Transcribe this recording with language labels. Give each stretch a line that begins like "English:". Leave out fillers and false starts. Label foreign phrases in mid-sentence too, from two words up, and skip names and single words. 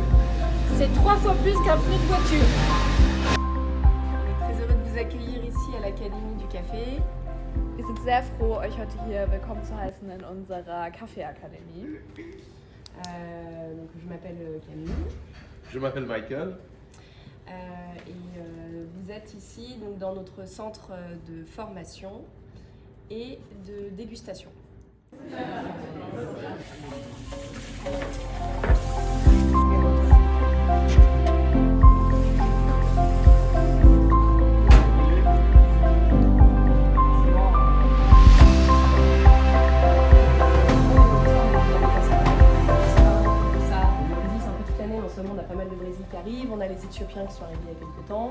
French: C'est 3 fois plus qu'un pneu de voiture.
German: Ich bin
French: très heureux de vous accueillir ici à l'Académie du Café.
German: Wir sind sehr froh, euch heute hier willkommen zu heißen in unserer Kaffeeakademie.
French: Donc, je m'appelle Camille. Je m'appelle Michael. Vous êtes ici donc, dans notre centre de formation et de dégustation. On a pas mal de Brésil qui arrivent, on a les Éthiopiens qui sont arrivés il y a quelques temps.